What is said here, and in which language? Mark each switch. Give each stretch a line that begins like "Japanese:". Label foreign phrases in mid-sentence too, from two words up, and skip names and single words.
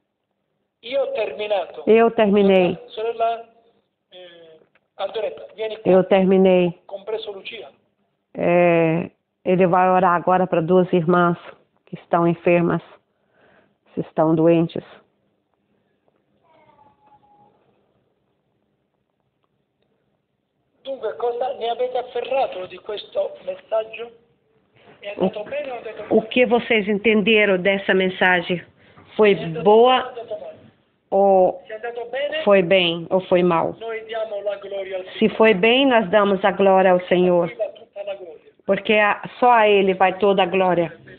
Portuguese: Eu terminei. Ele vai orar agora para 2 irmãs que estão enfermas, se estão doentes.
Italian: Dunque, cosa ne avete afferrato di questo messaggio? È andato bene o è andato male?
Portuguese: O que vocês entenderam dessa mensagem? Foi boa ou foi bem ou foi mal? Se foi bem, nós damos a glória ao Senhor, porque só a Ele vai toda a glória.